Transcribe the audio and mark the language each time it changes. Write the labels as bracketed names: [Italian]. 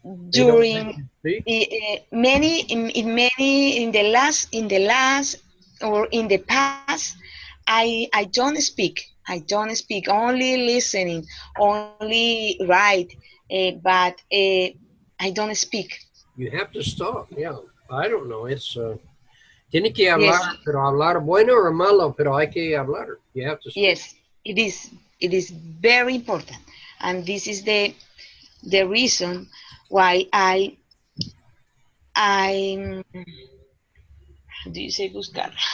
[English] During many in the last or in the past, I don't speak. I don't speak. Only listening, only write, but I don't speak. you have to stop. Yeah, I don't know. It's [Spanish] tiene que hablar, [English] Yes. [Spanish] pero hablar bueno o malo, pero hay que hablar. [English] You have to speak. Yes, it is. It is very important, and this is the reason why I do you say buscar?